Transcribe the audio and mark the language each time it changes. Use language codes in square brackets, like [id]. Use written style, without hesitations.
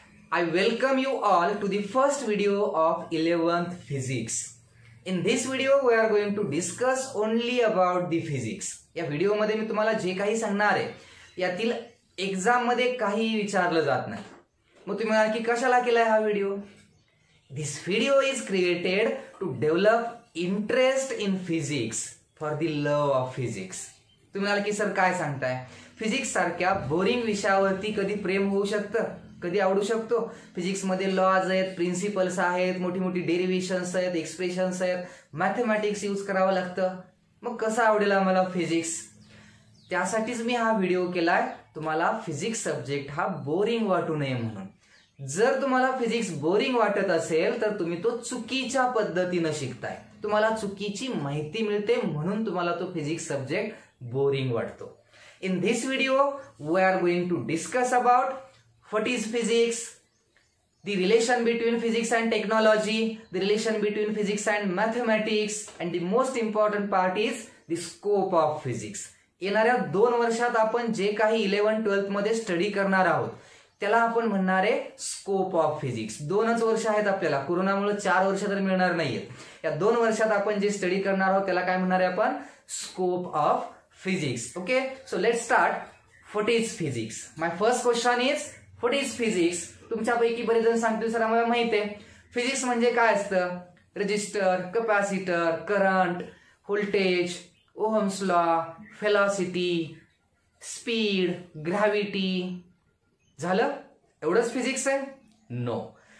[en] I welcome you all to the first video of 11th Physics. In this video we are going to discuss only about the physics. [mr] या video मध्ये मी तुम्हाला जे काही सांगणार आहे यातील एग्जाम मध्ये काही विचारलं जात नाही. मग तुम्ही म्हणाल की कशाला केलाय हा video? [en] This video is created to develop interest in physics for the love of physics. [mr] तुम्ही म्हणाल की सर काय सांगताय? फिजिक्स सारख्या बोरिंग विषयावरती कधी प्रेम होऊ शकतं, कधी आवडू शकतो? फिजिक्स मध्ये लॉज आहेत, प्रिन्सिपल्स आहेत, मोठी मोठी डेरिव्हेशन्स आहेत, एक्सप्रेशन्स आहेत, मॅथमॅटिक्स यूज करावं लागतं. मग कसं आवडेल आम्हाला फिजिक्स? त्यासाठीच मी हा व्हिडिओ केलाय, तुम्हाला फिजिक्स सब्जेक्ट हा बोरिंग वाटू नये म्हणून. जर तुम्हाला फिजिक्स बोरिंग वाटत असेल तर तुम्ही तो चुकीच्या पद्धतीने शिकताय. तुम्हाला चुकीची माहिती मिळते म्हणून तुम्हाला तो फिजिक्स सब्जेक्ट बोरिंग वाटतो. [en] In this video, we are going to discuss about what is physics, the relation between physics and technology, the relation between physics and mathematics, and the most important part is the scope of physics. [mr] येणाऱ्या 2 वर्षात आपण जे काही 11-12 मध्ये study करणार आहोत त्याला आपण म्हणणार आहे स्कोप ऑफ फिजिक्स. 2च वर्ष आहेत आपल्याला, कोरोनामुळे 4 वर्ष तर मिळणार नाहीयेत. या 2 वर्षात आपण जे स्टडी करणार आहोत त्याला काय म्हणणार आहे आपण? Scope of physics. [en] Okay, so let's start. What is physics? My first question is what is physics? [mr] तुमच्यापैकी बरेच जण सांगतील सर आम्हाला माहित आहे. फिजिक्स म्हणजे काय असतं? Resistor, capacitor, current, voltage, ohms law, velocity, speed, gravity. झालं? एवढंच फिजिक्स आहे? नो.